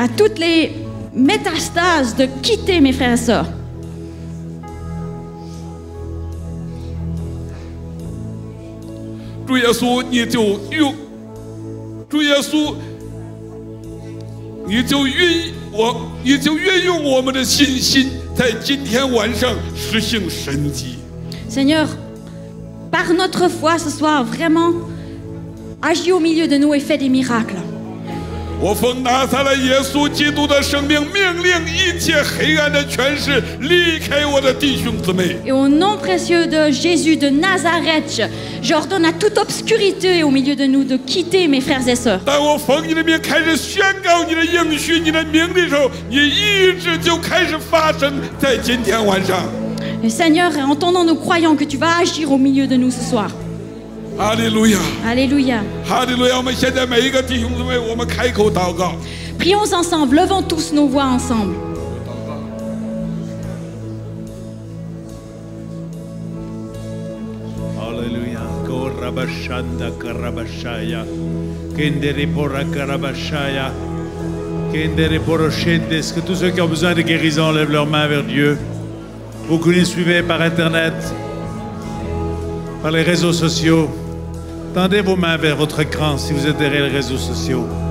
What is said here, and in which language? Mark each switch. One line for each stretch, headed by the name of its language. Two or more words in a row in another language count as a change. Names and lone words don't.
French: à toutes les métastases de quitter mes frères et sœurs.
Chinese: 主耶稣，你就用，主耶稣，你就运用我们的信心，在今天晚上实行神迹。
French: Seigneur, par notre foi ce soir, vraiment, agis au milieu de nous et fais des miracles.
Chinese: 我奉拿撒勒耶稣基督的生命，命令一切黑暗的权势离开我的弟兄姊妹。
French: Et au nom précieux de Jésus de Nazareth, j'ordonne à toute obscurité au milieu de nous de quitter mes frères et sœurs.
Chinese: 当我奉你的名开始宣告你的应许、你的名的时候，你一直就开始发生在今天晚上。
French: Et Seigneur, en ton nom, nous croyons que tu vas agir au milieu de nous ce soir.
Chinese: 哈利路亚，
French: Alléluia.
Chinese: 哈利路亚！我们现在每一个弟兄姊妹，我们开口祷告。
French: Prions ensemble, levons tous nos voix ensemble. 哈利路亚，高拉巴山达卡拉巴沙呀，kendere pora karabashaya, kendere poroshende. Est-ce que tous ceux qui ont besoin de guérison lèvent leurs mains vers Dieu? Vous qui nous suivez par Internet, par les réseaux sociaux, tendez vos mains vers votre écran si vous êtes derrière les réseaux sociaux.